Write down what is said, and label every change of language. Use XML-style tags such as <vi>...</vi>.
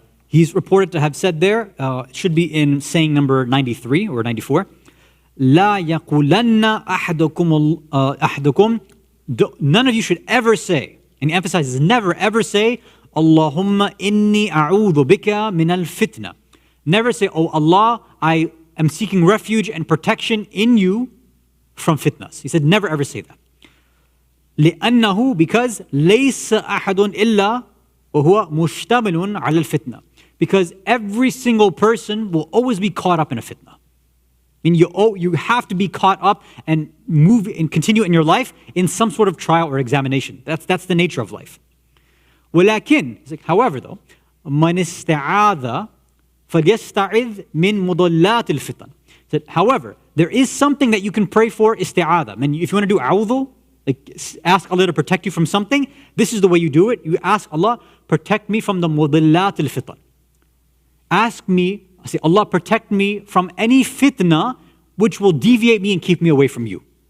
<en>He's reported to have said there, it should be in saying number 93 or 94,</en> <ar>لا يقولن أحدكم,</ar> <en>none of you should ever say, and he emphasizes never ever say, Allahumma inni a'udhu bika min al-fitna. Never say, oh Allah, I am seeking refuge and protection in you from fitnas. He said never ever say that.</en> <ar>لأنه,</ar> <en>because</en> <ar>ليس أحد إلا وهو مشتمل على الفتنة.</ar> <en>Because every single person will always be caught up in a fitna. I mean, you have to be caught up and move and continue in your life in some sort of trial or examination. That's the nature of life.</en> <ar>ولكن,</ar> <en>he's like, however though,</en> <ar>من استعاذ فليستعذ من مضلات الفتن.</ar> <en>That, however, there is something that you can pray for, isti'adha. I mean, if you want to do a'udhu, like ask Allah to protect you from something, this is the way you do it. You ask Allah, protect me from the mudillat al-fitan. Ask me, say, Allah, protect me from any fitna which will deviate me and keep me away from you.</en>